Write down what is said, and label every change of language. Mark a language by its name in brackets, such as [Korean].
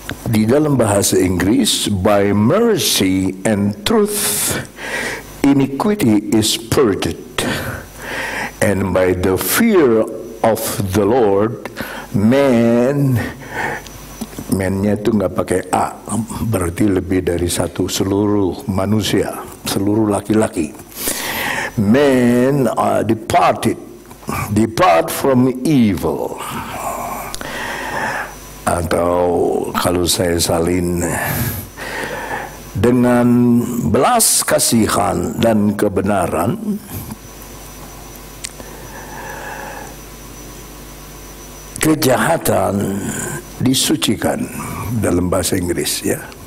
[Indonesian] Di dalam bahasa Inggris, [English] by mercy and truth, iniquity is purged, and by the fear of the Lord, [Indonesian] man-nya itu nggak pakai a, berarti lebih dari satu, seluruh manusia, seluruh laki-laki. [English] Men are depart from evil. [Indonesian] Atau kalau saya salin, dengan belas kasihan dan kebenaran, kejahatan disucikan dalam bahasa Inggris, ya.